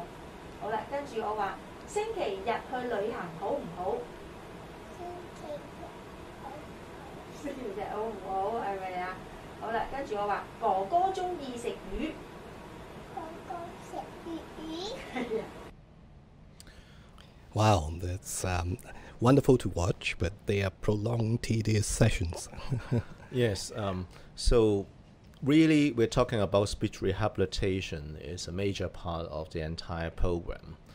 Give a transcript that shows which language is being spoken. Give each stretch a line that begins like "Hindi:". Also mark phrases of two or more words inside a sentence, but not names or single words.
Cantonese: 好啦，跟住我話星期日去旅行好唔好？星期日好唔好？係咪啊？好啦，跟住我話哥哥中意食魚。哥哥食魚。係啊。
English: Wow, that's wonderful to watch, but they are prolonged, tedious sessions. Yes, so really we're talking about speech rehabilitation is a major part of the entire program.